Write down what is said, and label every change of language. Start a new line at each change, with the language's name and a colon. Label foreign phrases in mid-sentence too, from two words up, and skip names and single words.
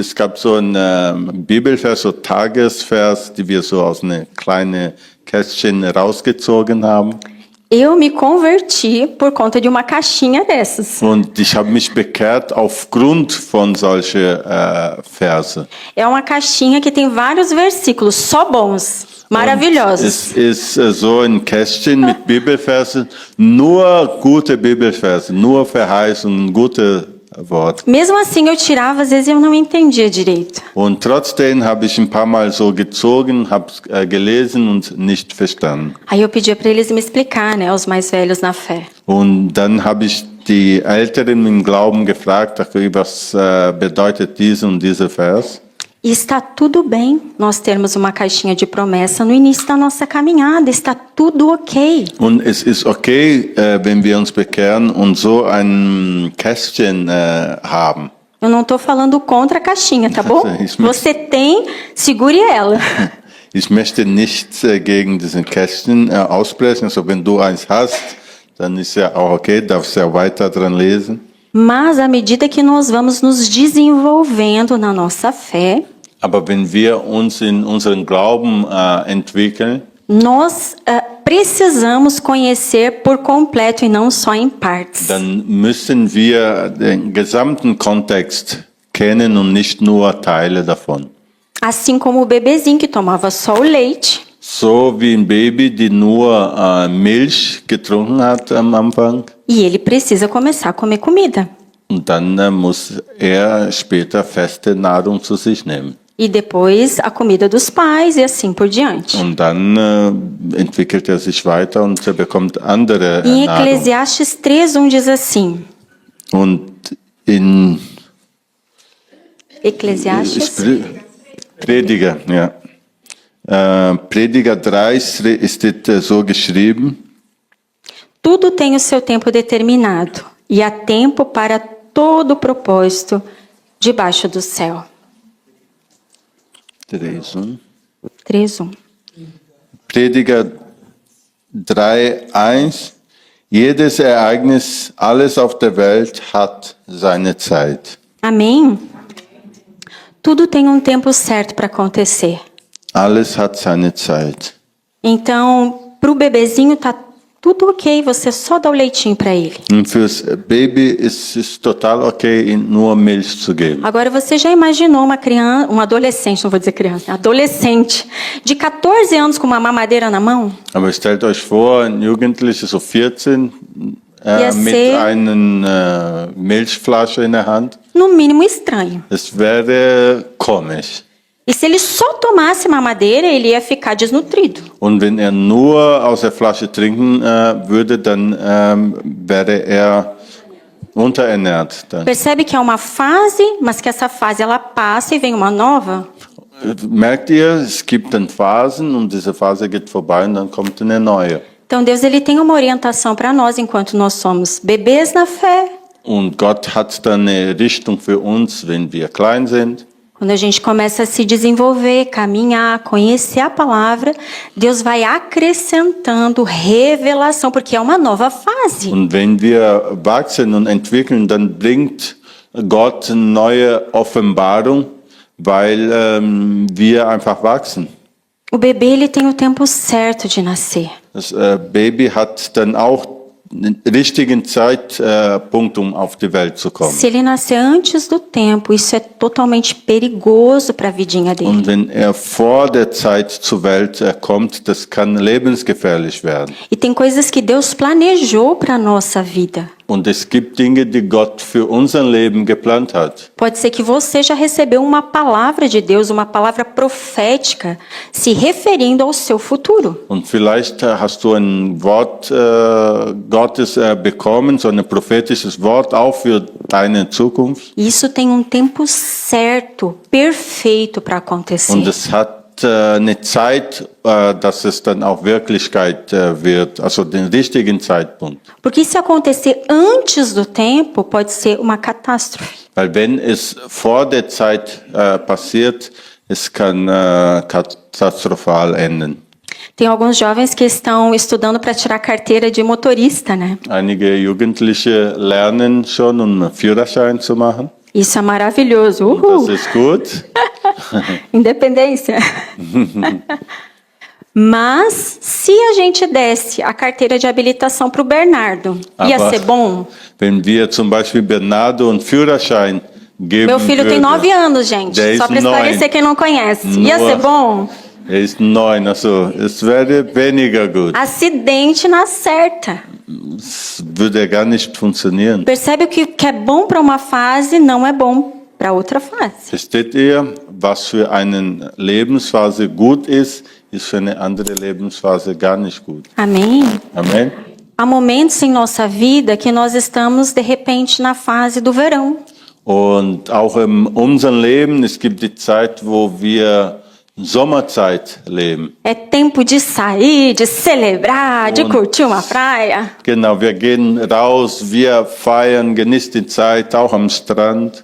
German: Es gab so einen Bibelvers, so Tagesvers, die wir so aus einem kleinen Kästchen rausgezogen haben.
Portuguese: Eu me converti por conta de uma caixinha dessas.
German: Und ich habe mich bekehrt aufgrund von solchen Verse.
Portuguese: É uma caixinha que tem vários versículos, só bons, maravilhosos.
German: Es ist so ein Kästchen mit Bibelversen, nur gute Bibelverse, nur Verheißungen, gute Worte.
Portuguese: Mesmo assim, eu tirava, às vezes eu não entendia direito.
German: Und trotzdem habe ich ein paar Mal so gezogen, habe gelesen und nicht verstanden.
Portuguese: Aí eu pedia para eles me explicar, né, os mais velhos na fé.
German: Und dann habe ich die Älteren im Glauben gefragt, okay, was bedeutet dies und dieser Vers?
Portuguese: E está tudo bem nós termos uma caixinha de promessa no início da nossa caminhada, está tudo ok.
German: Und es ist okay, wenn wir uns bekehren und so ein Kästchen haben.
Portuguese: Eu não estou falando contra a caixinha, tá bom? Isso mesmo. Você tem, segure ela.
German: Ich möchte nichts gegen diesen Kästchen aussprechen. Also wenn du eins hast, dann ist ja auch okay, darfst ja weiter dran lesen.
Portuguese: Mas à medida que nós vamos nos desenvolvendo na nossa fé,
German: Aber wenn wir uns in unseren Glauben entwickeln,
Portuguese: nós precisamos conhecer por completo e não só em partes.
German: dann müssen wir den gesamten Kontext kennen und nicht nur Teile davon.
Portuguese: Assim como o bebezinho que tomava só o leite,
German: So wie ein Baby, die nur Milch getrunken hat am Anfang.
Portuguese: e ele precisa começar a comer comida.
German: Und dann muss er später feste Nahrung zu sich nehmen.
Portuguese: E depois a comida dos pais e assim por diante.
German: Und dann entwickelt er sich weiter und er bekommt andere
Portuguese: Em
German: Nahrung.
Portuguese: Eclesiastes 3:1 diz assim.
German: Und in Eclesiastes Prediger, ja. Prediger 3 steht so geschrieben.
Portuguese: Tudo tem o seu tempo determinado, e há tempo para todo propósito debaixo do céu. 3:1.
German: Prediger 3,1. Jedes Ereignis, alles auf der Welt hat seine Zeit.
Portuguese: Amém? Tudo tem um tempo certo para acontecer.
German: Alles hat seine Zeit.
Portuguese: Então, para o bebezinho tá tudo ok, você só dá o leitinho para ele.
German: Und fürs Baby ist es total okay, ihm nur Milch zu geben.
Portuguese: Agora, você já imaginou uma criança, um adolescente, não vou dizer criança, adolescente, de 14 anos com uma mamadeira na mão?
German: Aber stellt euch vor, ein Jugendlicher, so 14, Ja, mit sehr. einer Milchflasche in der Hand.
Portuguese: No mínimo estranho.
German: Das wäre komisch.
Portuguese: E se ele só tomasse mamadeira, ele ia ficar desnutrido.
German: Und wenn er nur aus der Flasche trinken würde, dann wäre er unterernährt. Dann.
Portuguese: Percebe que é uma fase, mas que essa fase ela passa e vem uma nova?
German: Merkt ihr, es gibt dann Phasen und diese Phase geht vorbei und dann kommt eine neue.
Portuguese: Então Deus ele tem uma orientação para nós enquanto nós somos bebês na fé.
German: Und Gott hat dann eine Richtung für uns, wenn wir klein sind.
Portuguese: Quando a gente começa a se desenvolver, caminhar, conhecer a palavra, Deus vai acrescentando revelação, porque é uma nova fase.
German: Und wenn wir wachsen und entwickeln, dann bringt Gott neue Offenbarung, weil wir einfach wachsen.
Portuguese: O bebê ele tem o tempo certo de nascer.
German: Das Baby hat dann auch den richtigen Zeitpunkt, um auf die Welt zu kommen.
Portuguese: Se ele nascer antes do tempo, isso é totalmente perigoso para a vidinha dele.
German: Und wenn er vor der Zeit zur Welt kommt, das kann lebensgefährlich werden.
Portuguese: E tem coisas que Deus planejou para a nossa vida.
German: Und es gibt Dinge, die Gott für unser Leben geplant hat.
Portuguese: Pode ser que você já recebeu uma palavra de Deus, uma palavra profética, se referindo ao seu futuro.
German: Und vielleicht hast du ein Wort Gottes bekommen, so ein prophetisches Wort auch für deine Zukunft.
Portuguese: E isso tem um tempo certo, perfeito para acontecer.
German: Und es hat eine Zeit, dass es dann auch Wirklichkeit wird, also den richtigen Zeitpunkt.
Portuguese: Porque se acontecer antes do tempo, pode ser uma catástrofe.
German: Weil wenn es vor der Zeit passiert, es kann katastrophal enden.
Portuguese: Tem alguns jovens que estão estudando para tirar carteira de motorista, né?
German: Einige Jugendliche lernen schon, um Führerschein zu machen.
Portuguese: Isso é maravilhoso. Uhul!
German: Das ist gut.
Portuguese: Independência. Mas se a gente desse a carteira de habilitação para o Bernardo, ia
German: Aber
Portuguese: ser bom?
German: wenn wir zum Beispiel Bernardo einen Führerschein geben
Portuguese: Meu filho tem 9 anos, gente.
German: Der
Portuguese: Só
German: ist
Portuguese: para esclarecer
German: 9.
Portuguese: quem não conhece. Ia
German: Nur-
Portuguese: ser bom?
German: Er ist 9, also es wäre weniger gut.
Portuguese: Acidente na certa.
German: Es würde gar nicht funktionieren.
Portuguese: Percebe que o que é bom para uma fase não é bom para outra fase.
German: Versteht ihr, was für eine Lebensphase gut ist für eine andere Lebensphase gar nicht gut.
Portuguese: Amém?
German: Amen.
Portuguese: Há momentos em nossa vida que nós estamos, de repente, na fase do verão.
German: Und auch in unserem Leben, es gibt die Zeit, wo wir Sommerzeit leben.
Portuguese: É tempo de sair, de celebrar, de curtir uma praia.
German: Genau, wir gehen raus, wir feiern, genießen die Zeit, auch am Strand.